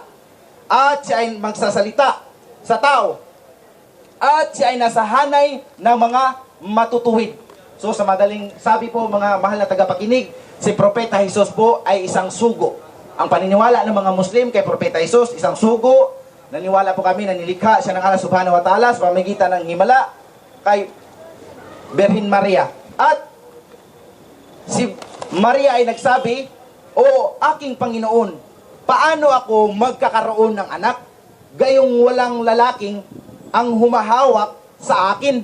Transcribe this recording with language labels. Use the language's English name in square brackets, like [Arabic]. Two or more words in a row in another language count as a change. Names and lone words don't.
[Filipino] At siya ay magsasalita sa tao. At siya ay nasa hanay ng mga matutuwid. So sa madaling sabi po mga mahal na tagapakinig, si Propeta Jesus po ay isang sugo. Ang paniniwala ng mga Muslim kay Propeta Jesus, isang sugo. Naniwala po kami na nilikha siya ng Allah [Arabic] سبحانه وتعالى [Filipino] sa pamamagitan ng himala kay Birhen Maria. At si Maria ay nagsabi, "O aking Panginoon, paano ako magkakaroon ng anak? Gayong walang lalaking ang humahawak sa akin."